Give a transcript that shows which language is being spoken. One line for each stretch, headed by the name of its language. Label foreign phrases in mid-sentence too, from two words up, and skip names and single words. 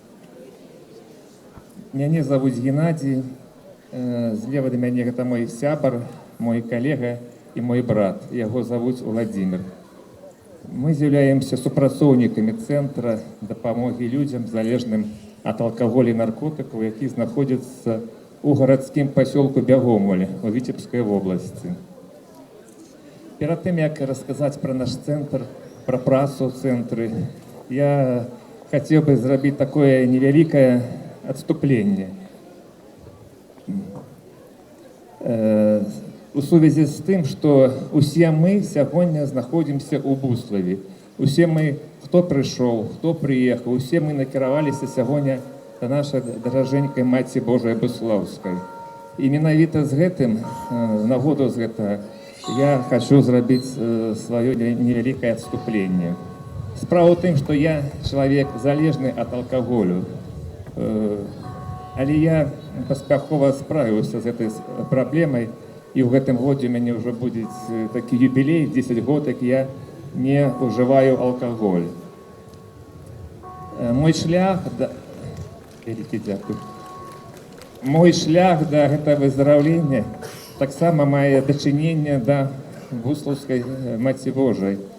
Russian: Меня зовут Геннадий. Злева до меня это мой сябар, мой коллега и мой брат. Его зовут Владимир. Мы являемся супрацоўнікамі центра
Belarusian: дапамоги людям, залежным
Russian: от алкоголя и наркотиков,
Belarusian: які знаходяцца у городскім поселку Бягомоль у
Russian: Витебской области. Перед тем, как рассказать про наш центр, про працу в центре, я хотел бы сделать такое невеликое отступление.
Belarusian: У сувязі
Ukrainian: з тим, що усі ми сьогодні знаходимося у Буславі. Усі ми, хто прийшов, хто приїхав, усі ми накерувалися сьогодні до нашої дороженької Матці Божої Буславської.
Belarusian: І менавіта з гэтым, нагоду з гэтага,
Ukrainian: я хочу зробити своє невелике відступлення. Справа в тим, що я чоловік залежний від алкоголю.
Belarusian: Але я паспяхова справіўся з гэтай праблемай, і ў гэтым годзе у мяне ўжо будзе такі юбілей, 10 год, як я не ўжываю алкаголь. Мой шлях да гэтага выздараўлення таксама мае дачыненне да Буслаўскай Маці Божай.